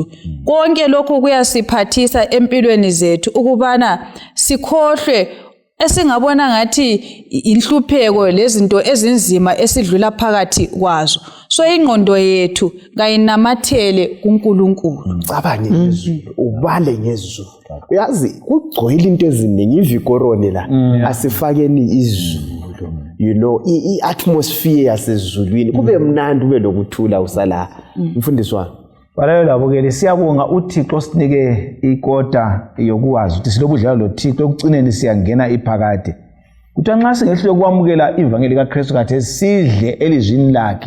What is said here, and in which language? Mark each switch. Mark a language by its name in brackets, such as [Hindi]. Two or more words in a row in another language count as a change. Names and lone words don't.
[North Ndebele] Konke lokho kuyasiphathisa empilweni zethu ukubana sikhohlwe esingabona ngathi inhlupheko lezinto ezinzima esidlula phakathi kwazo. So ingqondo yethu kayinamathele kuNkulunkulu. Cabange ngezulu ubale ngezulu. Uyazi kugcwele into eziningi ivikorone la asifakeni izulu. [English] You know atmosphere [North Ndebele] yasezulwini kube mnandi ube lokuthula usala. Mfundisi wami balayo labukeli siyabonga uThixo sinike ikota yokwazi ukuthi silobudlalo loThixo ekucineni siyangena iphakade Kuthiwa nxa singehlule ukwamukela ivangeli kaKristu khathesi sidle elizwini lakhe,